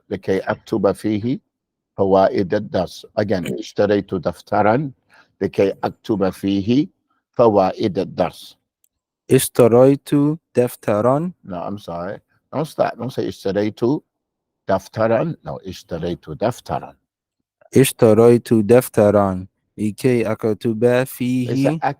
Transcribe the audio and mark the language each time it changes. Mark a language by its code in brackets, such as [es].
[ar] لكي أكتب فيه فوائد الدرس. Again, اشتريت دفترا لكي أكتب فيه فوائد الدرس. اشتريت دفترا. [en] No, I'm sorry. Don't stop. Don't say [ar] اشتريت دفترا. No, اشتريت دفترا. اشتريت دفترا لكي أكتب فيه.